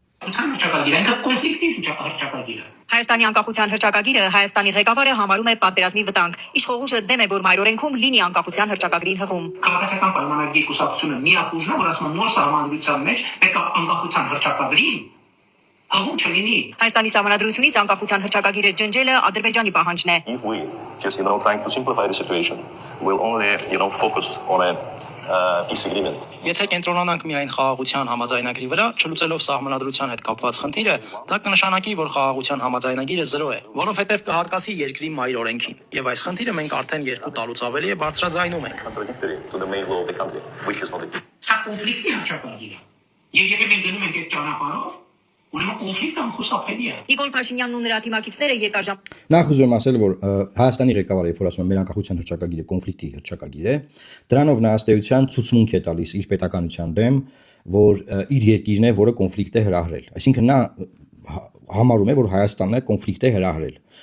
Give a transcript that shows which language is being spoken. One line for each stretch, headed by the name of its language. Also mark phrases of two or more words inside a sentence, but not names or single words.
Armenian: Հայաստանի անկախության հռչակագիրը Հայաստանի ղեկավարը համարում է պատերազմի վտանգ։ Իշխող ուժը դեմ է, որ մայրօրենքում լինի անկախության հռչակագրին հղում։ Քաղաքացիական պայմանագրի կուսակցությունը միակ ուժն է, որ ասում է նոր սահմանադրության մեջ պետք է անկախության հռչակագրին հղում չլինի։ Հայաստանի Սահմանադրությունից անկախության հռչակագիրը ջնջելը Ադրբեջանի պահանջն է։
English: If we just trying to simplify the situation, we'll only focus on a peace agreement.
Armenian: Եթե կենտրոնանանք միայն խաղաղության համաձայնագրի վրա, չլուծելով սահմանադրության հետ կապված խնդիրը, դա կնշանակի, որ խաղաղության համաձայնագիրը 0 է, որովհետև կհարկասի երկրի մայր օրենքին։ Եվ այս խնդիրը մենք արդեն 2 տարուց ավելի է բարձրաձայնում ենք։
English: Contradictory to the main law of the country, which is not the
Armenian: Սա կոնֆլիկտի հռչակագիր է։ Եվ եթե մենք գնում ենք այդ ճանապարհով, ուրեմն կոնֆլիկտը անխուսափելի է։ Նիկոլ Փաշինյանն ու նրա թիմակիցները երկար ժամ Նախ ուզում եմ ասել, որ Հայաստանի ղեկավարը, երբ որ ասում է մեր անկախության հռչակագիրը կոնֆլիկտի հռչակագիր է, դրանով նա ըստ էության ցուցմունք է տալիս իր պետականության դեմ, որ իր երկիրն է, որը կոնֆլիկտ է հրահրել։ Այսինքն նա համարում է, որ Հայաստանն է կոնֆլիկտ է հրահրել։